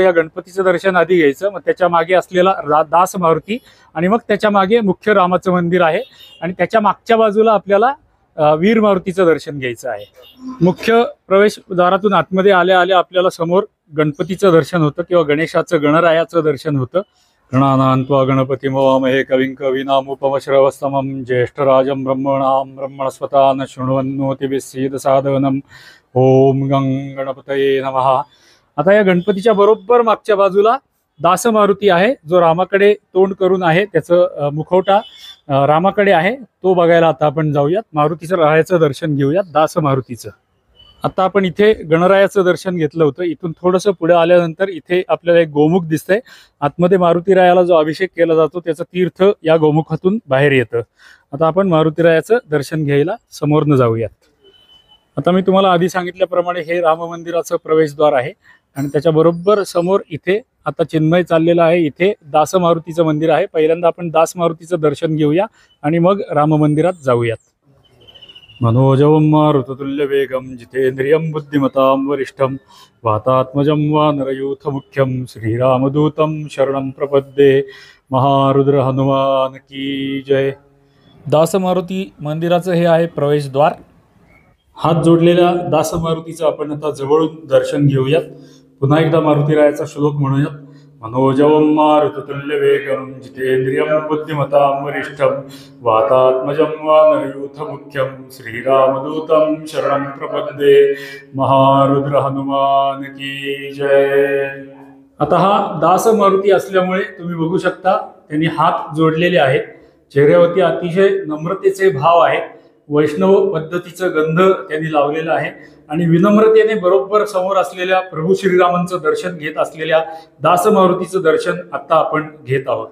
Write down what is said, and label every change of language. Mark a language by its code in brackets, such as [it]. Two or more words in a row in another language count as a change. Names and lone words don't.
[mr] या गणपतीचं दर्शन आधी घ्यायचं, मग त्याच्या मागे असलेला दास मारुती आणि मग त्याच्या मागे मुख्य रामाचं मंदिर आहे आणि त्याच्या मागच्या बाजूला आपल्याला वीर मारुतीचं दर्शन घ्यायचं आहे। मुख्य प्रवेशद्वारातून आतमध्ये आल्या आल्या आपल्याला समोर गणपतीचं दर्शन होतं किंवा गणेशाचं गणरायाचं दर्शन होतं। [sa] गणानान्त्वा गणपतिं हवामहे कविं कवीनामुपमश्रवस्तमं ज्येष्ठराजं ब्रह्मणां ब्रह्मणस्पता न शृण्वन्नोतिभिः सीदसादनम् ओम गं गणपतये नमः। [mr] आता या गणपतीच्या बरोबर मागच्या बाजूला दास मारुती आहे, जो रामाकडे तोंड करून आहे, त्याचं मुखवटा रामाकडे आहे, तो बघायला आता आपण जाऊयात। मारुतीचं रायाचं दर्शन घेऊयात, दास मारुतीचं। आता आपण इथे गणरायाचं दर्शन घेतलं होतं। इथून थोडंसं पुढे आल्यानंतर इथे आपल्याला एक गोमुख दिसतंय। आतमध्ये मारुतीरायाला जो अभिषेक केला जातो त्याचं तीर्थ या गोमुखातून बाहेर येतं। आता आपण मारुतीरायाचं दर्शन घ्यायला समोरनं जाऊयात। आता मी तुम्हाला आधी सांगितल्याप्रमाणे हे राम मंदिराचं प्रवेशद्वार आहे आणि त्याच्या बरोबर समोर इथे आता चिन्मय चाललेला आहे। इथे दास मारुतीचं मंदिर आहे। पहिल्यांदा आपण दास मारुतीचं दर्शन घेऊया आणि मग राम मंदिरात जाऊयात। [sa] मनोजवं मारुततुल्य वेगं जितेंद्रियं बुद्धिमतां वरिष्ठं वातात्मजं वानरयूथ मुख्यं श्रीरामदूतं शरणं प्रपद्ये। [hi] महारुद्र हनुमान की जय। [mr] दास मारुती मंदिराचं हे आहे प्रवेशद्वार। हात जोडलेल्या दास मारुतीचं आपण आता जवळून दर्शन घेऊयात। पुन्हा एकदा मारुतीरायाचा श्लोक म्हणूयात। [sa] मनोजवं मारुततुल्य वेगं जितेंद्रियं बुद्धिमतां वरिष्ठं वातात्मजं वानरयूथ मुख्यं श्रीरामदूतं शरणं प्रपद्ये। [hi] महारुद्र हनुमान की जय। [mr] आता हा दास मारुती असल्यामुळे तुम्ही बघू शकता त्यांनी हात जोडलेले आहेत। चेहऱ्यावरती अतिशय नम्रतेचे भाव आहेत। वैष्णव पद्धतीचं गंध त्यांनी लावलेलं आहे आणि विनम्रतेने बरोबर समोर असलेल्या प्रभू श्रीरामांचं दर्शन घेत असलेल्या दासमारुतीचं दर्शन आता आपण घेत आहोत.